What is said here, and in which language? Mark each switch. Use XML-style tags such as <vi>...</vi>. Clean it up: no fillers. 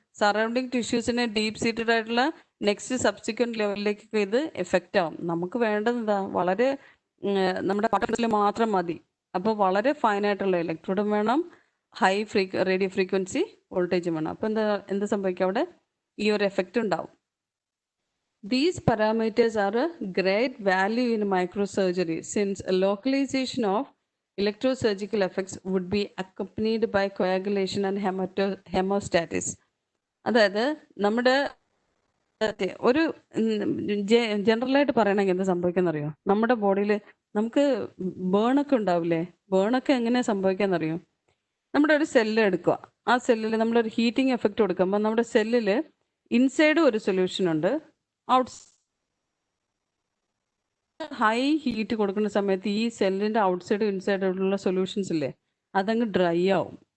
<ml>Surrounding ടിഷ്യൂസിനെ deep seated ആയിട്ടുള്ള next subsequent ലെവലിലേക്ക് ഇത് എഫക്റ്റ് ആവും. നമുക്ക് വേണ്ടത് എന്താ? വളരെ നമ്മുടെ പട്ടണത്തിൽ മാത്രം മതി. അപ്പോൾ വളരെ ഫൈനായിട്ടുള്ള ഇലക്ട്രോഡും വേണം, ഹൈ റേഡിയോ ഫ്രീക്വൻസി വോൾട്ടേജും വേണം. അപ്പോൾ എന്താ സംഭവിക്കുക? അവിടെ ഈ ഒരു എഫക്റ്റ് ഉണ്ടാവും.</ml> <en>These parameters are a great value in microsurgery since a localization of electrosurgical effects would be accompanied by coagulation and hemostasis.</en> <ml>അതായത് നമ്മുടെ ഒരു ജനറലായിട്ട് പറയണമെങ്കിൽ എന്താ സംഭവിക്കാന്നറിയോ? നമ്മുടെ ബോഡിയിൽ നമുക്ക് ബേണൊക്കെ ഉണ്ടാവില്ലേ? ബേണൊക്കെ എങ്ങനെയാണ് സംഭവിക്കാന്നറിയോ? നമ്മുടെ ഒരു സെല്ല് എടുക്കുക, ആ സെല്ലിൽ നമ്മളൊരു ഹീറ്റിംഗ് എഫക്റ്റ് കൊടുക്കുമ്പോൾ നമ്മുടെ സെല്ലിൽ ഇൻസൈഡ് ഒരു സൊല്യൂഷൻ ഉണ്ട്, ഹൈ ഹീറ്റ് കൊടുക്കുന്ന സമയത്ത് ഈ സെല്ലിൻ്റെ ഔട്ട്സൈഡ് ഇൻസൈഡുള്ള സൊല്യൂഷൻസ് ഇല്ലേ, അതങ്ങ് ഡ്രൈ ആവും.</ml>